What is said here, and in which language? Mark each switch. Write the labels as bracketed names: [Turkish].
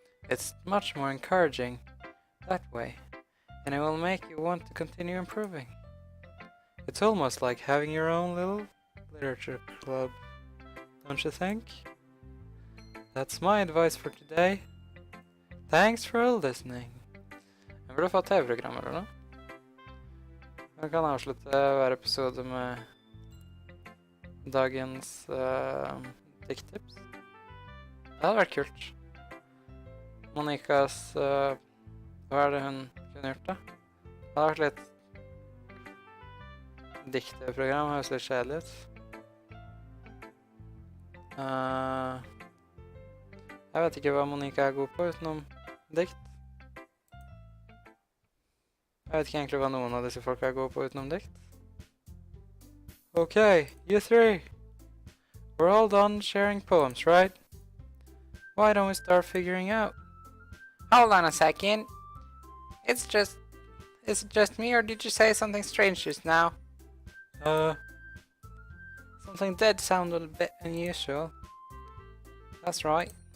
[English] It's much more encouraging that way, and it will make you want to continue improving. It's almost like having your own little literature club, don't you think? That's my advice for today. Thanks for listening. [Norwegian] Jeg burde få TV-program eller noe. Jeg kan avslutte hver episode med dagens dikttips. Det hadde vært kult. Monikas, hva er det hun kunne gjort da? Det hadde vært litt dikteprogram, høres litt kjedelig ut. Jeg vet ikke hva Monika er god på utenom dikt. Jeg vet ikke egentlig hva noen av disse folk er gode på utenom dikt. [English] Okay, you three. We're all done sharing poems, right? Why don't we start figuring out? Hold on a second. Is it just me, or did you say something strange just now? Something did sound a bit unusual. That's right.